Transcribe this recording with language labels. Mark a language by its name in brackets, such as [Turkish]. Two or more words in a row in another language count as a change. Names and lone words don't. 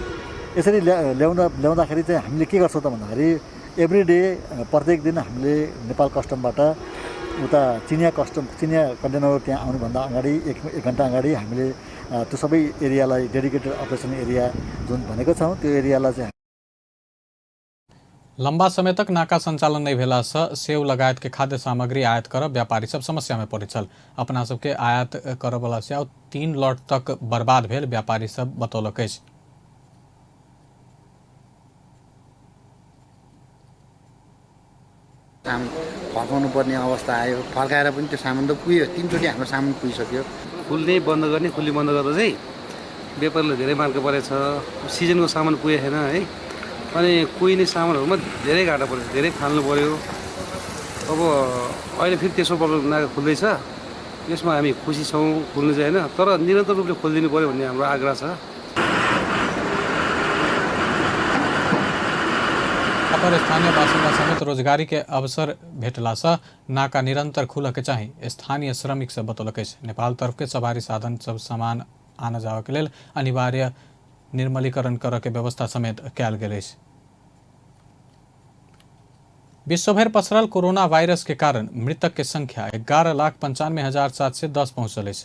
[Nepali] यसरी ल्याउँदाखेरि चाहिँ हामीले के गर्छौँ त भन्दाखेरि [English] every day [Nepali] प्रत्येक दिन हामीले नेपाल कस्टमबाट उता चिनिया कन्टेनर त्यहाँ आउनुभन्दा अगाडि एक घन्टा अगाडि हामीले त्यो सबै एरियालाई [English] dedicated operation area [Nepali] जुन भनेको छौँ त्यो एरियालाई चाहिँ [Maithili] लंबा समय तक नाका संचालन नहीं भेला से सेव लगायत के खाद्य सामग्री आयात करब व्यापारी सब समस्या में पड़े छल। अपना सबके आयात करब वाला सेव 3 लॉट तक बर्बाद भेल व्यापारी सब बतौलक अछि। [Nepali] फर्काउनु पर्ने अवस्था आयो, फर्काएर पनि त्यो सामान त पुग्यो, 3 चोटि हाम्रो सामान पुगिसक्यो। खुल्ने बन्द गर्ने खुल्ने बन्द गर्दा चाहिँ व्यापारीले धेरै मार्का परेछ। सिजनको सामान पुगेको छैन है, अनि कुहिने सामानहरूमा धेरै घाटा परेछ, धेरै फाल्नु पर्यो। अब अहिले फेरि तेस्रो प्रब्लम नाका खुल्दैछ, यसमा हामी खुसी छौँ, खुल्नु चाहिँ होइन, तर निरन्तर रूपले खोलिदिनु पर्यो भन्ने हाम्रो आग्रह छ। [Maithili] पर स्थानीय बासिन्दा समेत रोजगारी के अवसर भेटला से नाका निरंतर खुलऽ के चाही स्थानीय श्रमिक सब बतौलक अछि। नेपाल तरफ के सवारी साधन सब सामान आना जावा के लेल अनिवार्य निर्मलीकरण करऽ के व्यवस्था समेत कयल गेल अछि। विश्वभर पसरल कोरोना वायरस के कारण मृतक के संख्या 11,95,710 पहुंचल अछि।